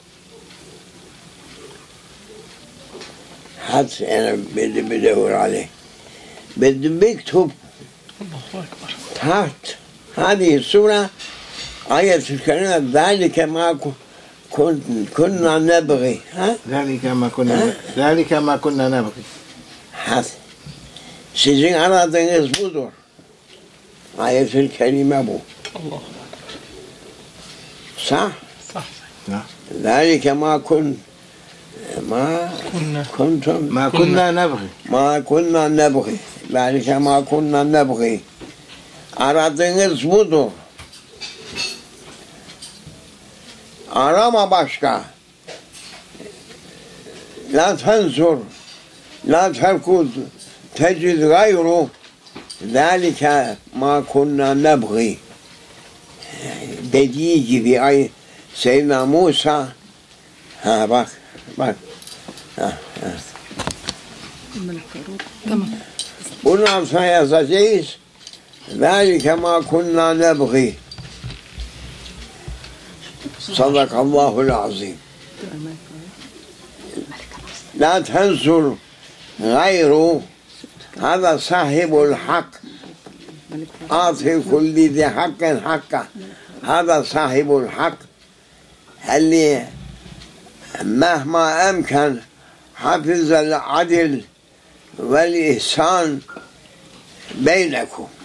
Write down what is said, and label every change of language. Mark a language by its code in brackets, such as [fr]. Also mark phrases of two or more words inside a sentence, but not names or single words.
[ar] حدث أنا بدور عليه بدي بكتب تحت هذه السورة آية الكريمة ذلك ما كنا نبغي. ذلك ما كنا نبغي. [tr] حدث sizin aradığınız budur. Ayet-ül kerime bu. Allah. Sah? Sah. [ar] ذلك ما كنا نبغي. ذلك ما كنا نبغي. [tr] Aradığınız budur. Arama başka. [ar] لا تنظر. لا تركض. تجد غيره ذلك ما كنا نبغي [tr] dediği gibi ay Seyyidina Musa bak bundan sonra yazacağız [ar] ذلك ما كنا نبغي صدق العظيم لا تنظر غيره هذا صاحب الحق أعطي كل ذي حق حقه هذا صاحب الحق اللي مهما أمكن حفظ العدل والإحسان بينكم